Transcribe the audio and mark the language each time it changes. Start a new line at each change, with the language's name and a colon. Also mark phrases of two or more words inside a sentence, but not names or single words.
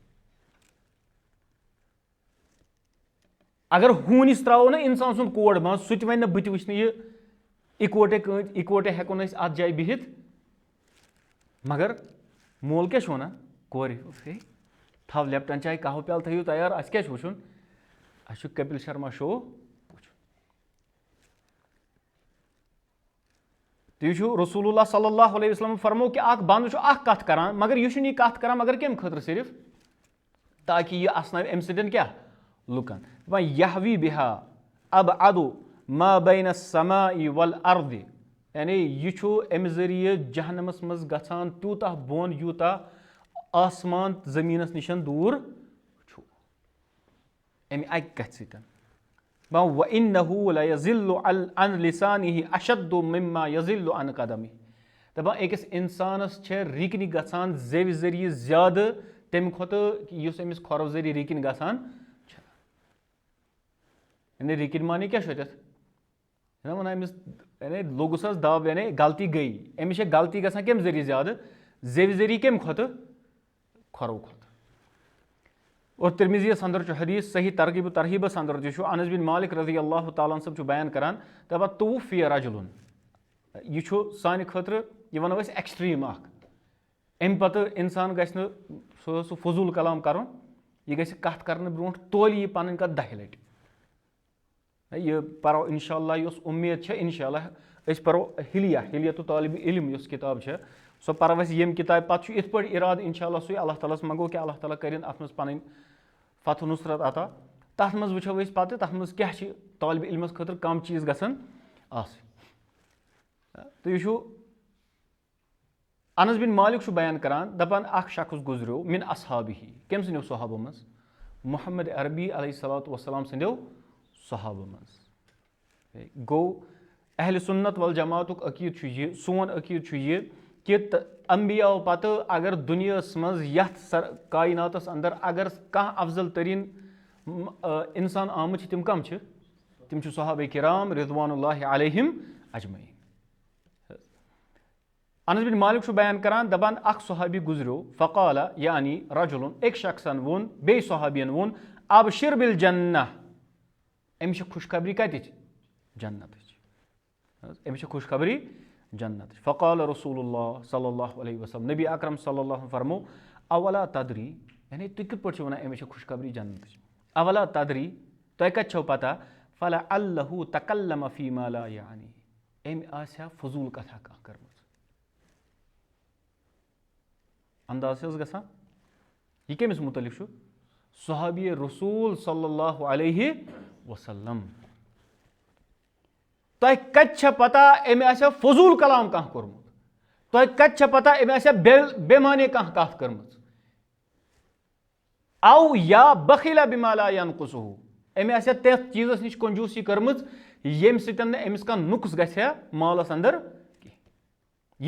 Kashmiri: اگر ہوٗنِس تراوو نہ انسان سُنٛد کوڑ منٛز سُہ تہِ وَنہِ نہٕ بہٕ تہِ وٕچھنہٕ یہِ اِکوٹے ہٮ۪کو نہٕ أسۍ اتھ جایہِ بِہِتھ مگر مول کیاہ چھُ وَنان کورِ ہے تھاو لیپٹن چاے قہوٕ پیالہٕ تھٲیِو تیار اَسہِ کیاہ چھُ وٕچھُن اَسہِ چھُ کپِل شرما شو وٕچھُن تُہۍ چھُو
Arabic: رسول اللہ صلی اللہ علیہ وسلم
Kashmiri: فرمو کہِ اکھ بنٛدٕ چھُ اکھ کتھ کران مگر یہِ چھُنہٕ یہِ کتھ کران مگر کمہِ خٲطرٕ صرف تاکہِ یہِ اسناوِ امہِ سۭتۍ کیاہ لُکن دپان
Arabic: یحوی بِہا ابعد ما بین السماء والارض
Kashmiri: یعنی یہِ چھُ امہِ ذٔریعہٕ جہنمس منٛز گژھان تیوٗتاہ بۄن یوٗتاہ آسمان زٔمیٖنس نِشن دوٗر چھُ امہِ اکہِ کتھِ سۭتۍ
Arabic: وَإِنَّهُ لَيَزِلُّ عَنْ لِسَانِهِ أَشَدُّ مِمَّا يَزِلُّ عَنْ قَدَمِهِ
Kashmiri: دپان أکِس اِنسانس چھےٚ رِکنہِ گژھان زیوِ ذٔریعہٕ زیادٕ تمہِ کھۄتہٕ یُس أمِس کھۄرو ذٔریعہٕ رِکنہِ گژھان چھِ یعنی رِکنۍ معنی کیاہ چھُ اَتٮ۪تھ چھِنہ وَنان أمِس یعنی لوٚگُس حظ دب یعنی غلطی گٔے أمِس چھےٚ غلطی گژھان کمہِ ذٔریعہٕ زیادٕ زیوِ ذٔریعہٕ کمہِ کھۄتہٕ کھۄرو کھۄتہٕ اور ترمذیَس اندر چھُ حدیث صحیح ترغیب و ترہیبس اندر تہِ چھُ انس بن مالک
Arabic: رضی اللہ تعالیٰ
Kashmiri: صٲب چھُ بیان کران دپان
Arabic: توفی رجلن
Kashmiri: یہِ چھُ سانہِ خٲطرٕ یہِ وَنو أسۍ ایکسٹریٖم اکھ امہِ پتہٕ انسان گژھِ نہٕ سُہ فضوٗل کلام کرُن یہِ گژھِ کتھ کرنہٕ برونٛٹھ تولہِ یہِ پنٕنۍ کتھ 10 لٹہِ یہِ پرو
Arabic: انشاء اللہ
Kashmiri: یۄس اُمید چھےٚ
Arabic: انشاء اللہ
Kashmiri: أسۍ پرو ہلیتُ طالبِ علم یۄس کِتاب چھےٚ سۄ پرو أسۍ ییٚمہِ کِتابہِ پتہٕ چھُ یِتھ پٲٹھۍ اِرادٕ
Arabic: انشاء اللہ
Kashmiri: سُے اللہ تعالیٰ ہس منٛگو کہِ اللہ تعالیٰ کٔرِنۍ اتھ منٛز پنٕنۍ فتح نُصرت عطا تتھ منٛز وٕچھو أسۍ پتہٕ تتھ منٛز کیاہ چھِ طالبہِ علمس خٲطرٕ کم چیٖز گژھن آسٕنۍ تہٕ یہِ چھُ انس بن مالک چھُ بیان کران دپان اکھ شخص گُزریو
Arabic: من اصحابہ
Kashmiri: کٔمۍ سٕنٛدیو صحابو منٛز محمد عربی
Arabic: علیہ الصلوۃ والسلام
Kashmiri: سٕنٛدیو صحابو منٛز گوٚو اہلِ سُنت والجماعتُک عقیٖدٕ چھُ یہِ سون عقیٖدٕ چھُ یہِ کہِ انبیاءو پتہٕ اگر دُنیاہس منٛز یتھ کایناتس اندر اگر کانٛہہ افضل تریٖن انسان آمٕتۍ چھِ تِم کم چھِ تِم چھِ صحابہ کرام
Arabic: رضوان اللہ علیہم اجمعین
Kashmiri: انس بن مالک چھُ بیان کران دپان اکھ صحابی گُزریو فقالہ یعنی رجلن أکۍ شخصن ووٚن بیٚیہِ صحابین ووٚن
Arabic: ابشر بالجنہ
Kashmiri: अमिस खुशखबरी कतिच जन्नतच, अमिस खुशखबरी जन्नतच।
Arabic: فقال رسول الله صلى الله عليه وسلم,
Kashmiri: नबी अकरम सल्लल्लाहु फरमो
Arabic: أولا تدري,
Kashmiri: यानी तुम कित पे वन अमिस खुशखबरी जन्नतच,
Arabic: أولا تدري
Kashmiri: तुम कत छो पता,
Arabic: فلعله تكلم فيما لا
Kashmiri: यानी, अमि आस्या फजूल कथा कह कर्म। अंदाज गसान यह कमिस मुतलिक छु, सहाबी रसूल
Arabic: صلى الله عليه وسلم.
Kashmiri: तुम कत पता अमि आस्या फजूल कलाम कह कोर्मुत, तुम कत पता अमि आस्या बेमाने कह कथ कर्मच,
Arabic: أو يبخل بما لا ينقصه,
Kashmiri: अमि आस्या तथ चीजस निश कंजूसी कर्मच येम सतन अमिस कह नुक्स गया मालस अंदर कह।